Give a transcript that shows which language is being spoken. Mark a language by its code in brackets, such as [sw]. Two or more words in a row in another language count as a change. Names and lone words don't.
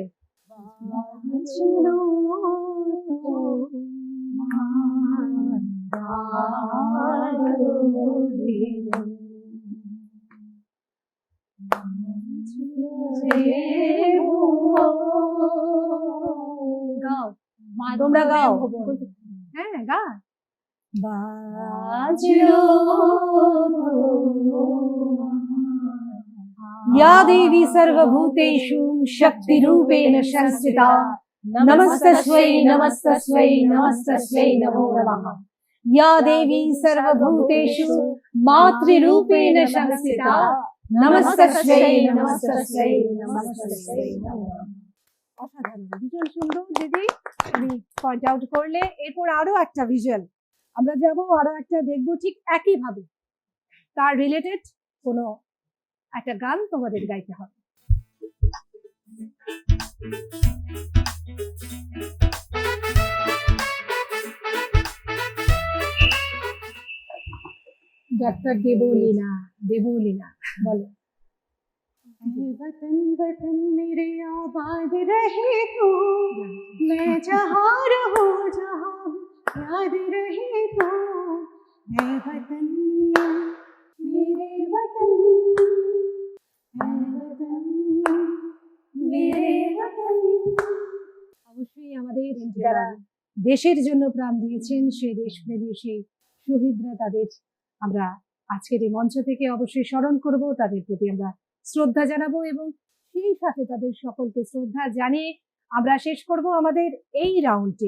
[bn] বাজলো তোমার আলোর বেলুন। গাও, তোমরা গাও। হ্যাঁ গা। বাজলো [sa] या देवी सर्वभूतेषु शक्तिरूपेण संस्थिता नमस्तस्यै नमस्तस्यै नमस्तस्यै नमो नमः। या देवी सर्वभूतेषु मातृरूपेण संस्थिता नमस्तस्यै नमस्तस्यै नमस्तस्यै नमो नमः। [bn] অসাধারণ, ভীষণ সুন্দর দিদি, তুমি [en] point out [bn] করলে। এরপর আরো একটা ভিজুয়াল আমরা যাব, আরো একটা দেখবো ঠিক একই ভাবে, তার রিলেটেড কোনো একটা গান তোমাদের গাইতে হবে। [hi] डॉक्टर देवलीना, देवलीना बोलो। वतन वतन मेरे आबाद रहे तू, मैं जहाँ रहूं जहाँ याद रहे तू। मैं वतन मेरे वतन, मैं वतन मेरे वतन। [bn] অবশ্যই আমাদের যারা দেশের জন্য প্রাণ দিয়েছেন, সেই দেশপ্রেমী সেই শহীদরা, তাদের আমরা আজকের এই মঞ্চ থেকে অবশ্যই স্মরণ করব, তাদের প্রতি আমরা শ্রদ্ধা জানাবো এবং সেই সাথে তাদের সকলকে শ্রদ্ধা জানিয়ে আমরা শেষ করব আমাদের এই রাউন্ডটি।